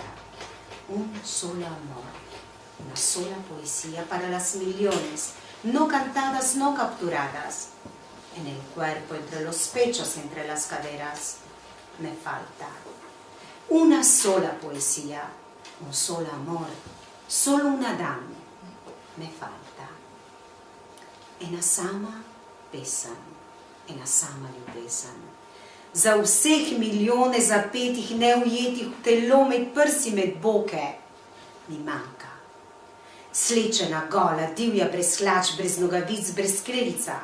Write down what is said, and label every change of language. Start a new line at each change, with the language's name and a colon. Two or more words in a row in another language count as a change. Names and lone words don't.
Spanish: Un solo amor, una sola poesía para las millones, no cantadas, no capturadas. En el cuerpo, entre los pechos, entre las caderas, me falta. Una sola poesía, un solo amor, solo un Adán, me falta.
Slovenian: Ena sama pesem, ena sama ljubezen. Za vseh milijone zapetih, neujetih v telo med prsi, med boke, mi manjka. slečena, gola, divja, brez hlač, brez nogavic, brez krilca.